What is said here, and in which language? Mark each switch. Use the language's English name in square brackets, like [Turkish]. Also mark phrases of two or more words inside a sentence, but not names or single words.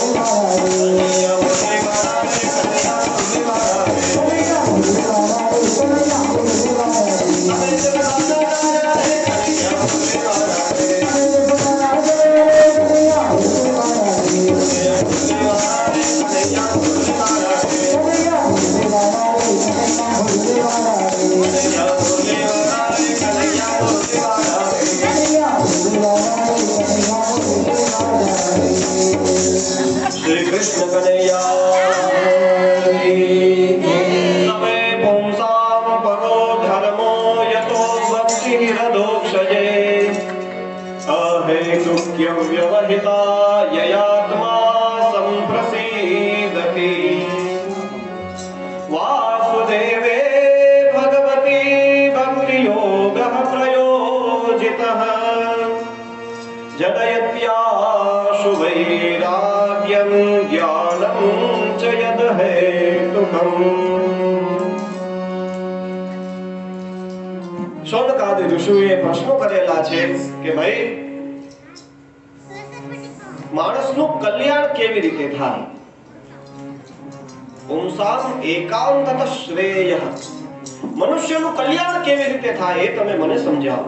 [Hindi] वाला रे, कन्हैया मुरली वाला रे, कन्हैया मुरली वाला रे, कन्हैया मुरली वाला रे, कन्हैया मुरली वाला रे, अबे जसोदा जया रे, कन्हैया मुरली वाला रे, अबे जसोदा जया रे, कन्हैया मुरली वाला रे, कन्हैया मुरली वाला रे, कन्हैया मुरली वाला रे, कन्हैया मुरली वाला रे, कन्हैया मुरली वाला रे, कन्हैया मुरली वाला रे, कन्हैया मुरली वाला रे, कन्हैया मुरली वाला रे, कन्हैया मुरली वाला रे। [Sanskrit] श्री कृष्ण कन्हैया नमे पुंसां परो धर्मो यतो भक्तिरधोक्षजे अहेतुक्यं व्यवहिता ययात्मा सम्प्रसीदति वासुदेवे भगवती भक्तियोगः प्रयोजितः जनयत्याशु वैराग्यं ज्ञानं च यदहेतुकम्। [Gujarati] शौनकादि ऋषिઓએ પ્રશ્નો કરેલા છે કે ભાઈ માણસનું કલ્યાણ કેવી રીતે થાય? [Sanskrit] पुंसाम एकांतत श्रेयः, [Gujarati] મનુષ્યનું કલ્યાણ કેવી રીતે થાય એ તમે મને સમજાવો।